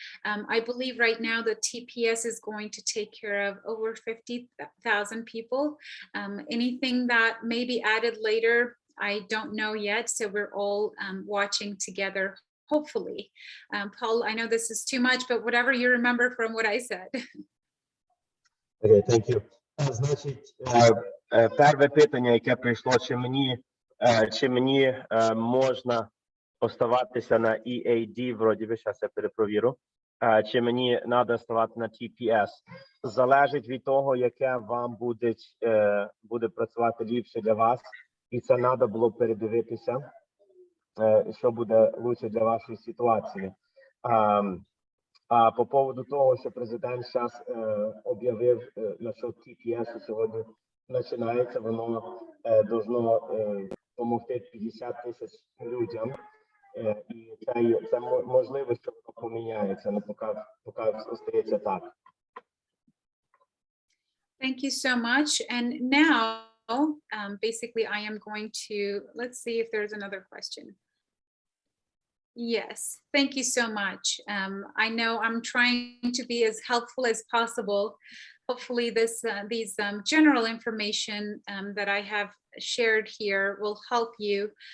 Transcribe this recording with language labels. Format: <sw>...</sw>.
<en>I believe right now the TPS is going to take care of over 50,000 people. Anything that may be added later, I don't know yet, so we're all watching together, hopefully. Paul, I know this is too much, but whatever you remember from what I said. Okay, thank you.</en> <uk>Значить, перше питання, яке прийшло, чи мені можна оставатися на EAD, вроді би, зараз я перепровірю, чи мені треба ставати на TPS. Залежить від того, яке вам буде працювати ліпше для вас. і це треба було передивитися, що буде лучше для вашої ситуації. А по поводу того, що президент зараз об'явив насчет TPS сьогодні починається, воно должно допомогти 50 тисяч людям. І це можливо, що поміняється, але поки остається так.</uk> <en>Thank you so much. And now, basically, I am going to, let's see if there's another question. Yes, thank you so much. I know I'm trying to be as helpful as possible. Hopefully these general information that I have shared here will help you.</en>